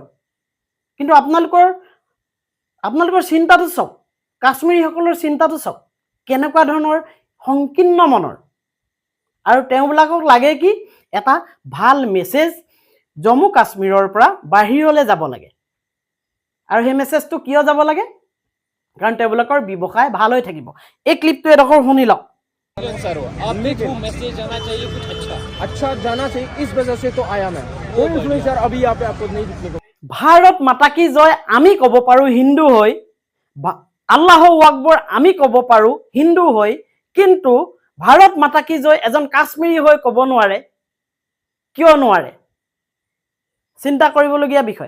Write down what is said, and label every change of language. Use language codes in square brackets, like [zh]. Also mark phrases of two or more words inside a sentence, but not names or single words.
[as] কিন্তু আপোনালোকৰ চিন্তাটো চাওক, কাশ্মীৰীসকলৰ চিন্তাটো চাওক, কেনেকুৱা ধৰণৰ সংকীৰ্ণ মনৰ। আৰু তেওঁবিলাকক লাগে কি এটা ভাল মেছেজ জম্মু কাশ্মীৰৰ পৰা বাহিৰলৈ যাব লাগে। আৰু সেই মেছেজটো কিয় যাব লাগে? কাৰণ তেওঁলোকৰ ব্যৱসায় ভাল হৈ থাকিব। এই ক্লিপটো এডোখৰ শুনি লওক। [hi] सर आप देखो मैसेज आना चाहिए कुछ अच्छा। अच्छा जाना चाहिए, इस वजह से तो आया मैं। कोई इन्फ्लुएंसर अभी यहाँ पे आपको नहीं दिखने को। भारत माता की जय [as] আমি ক'ব পাৰো হিন্দু হৈ, [ar] الله أكبر [as] আমি ক'ব পাৰো হিন্দু হৈ, কিন্তু [hi] भारत माता की जय [as] এজন কাশ্মীৰী হৈ ক'ব নোৱাৰে। কিয় নোৱাৰে? চিন্তা কৰিবলগীয়া বিষয়।